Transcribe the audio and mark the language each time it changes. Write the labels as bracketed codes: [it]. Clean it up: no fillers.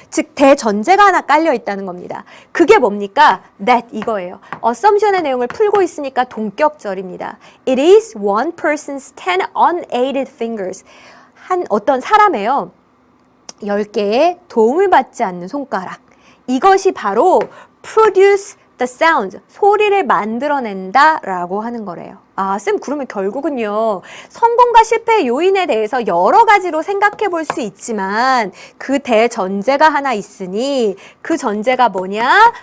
[ko] 즉 대전제가 하나 깔려 있다는 겁니다. 그게 뭡니까? That 이거예요. assumption의 내용을 풀고 있으니까 동격절입니다. [en] It is one person's 10 unaided fingers. [ko] 한 어떤 사람이에요. 10개의 도움을 받지 않는 손가락. 이것이 바로 [en] produce the sound, [ko] 소리를 만들어낸다 라고 하는 거래요. 아, 쌤 그러면 결국은요. 성공과 실패의 요인에 대해서 여러 가지로 생각해 볼 수 있지만 그 대전제가 하나 있으니 그 전제가 뭐냐?